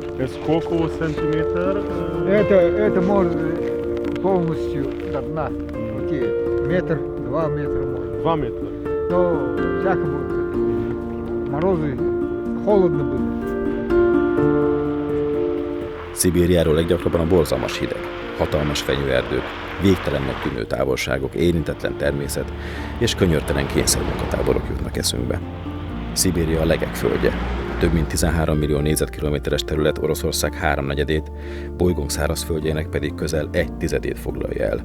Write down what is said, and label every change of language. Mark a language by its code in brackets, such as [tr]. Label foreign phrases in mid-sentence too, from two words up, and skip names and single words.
[ru] сколько сантиметр? Это может полностью до дна уйти. Метр, 2 метра может. 2 метра. Но всяко будет. Морозы, холодно будет. [hu] Szibériáról leggyakrabban a borzalmas hideg, hatalmas fenyőerdők, végtelennek tűnő távolságok, érintetlen természet és könyörtelen kényszermunkatáborok jutnak eszünkbe. Szibéria a legek földje. Több mint 13 millió négyzetkilométeres terület Oroszország 3/4, bolygónk szárazföldjének pedig közel 1/10 foglalja el.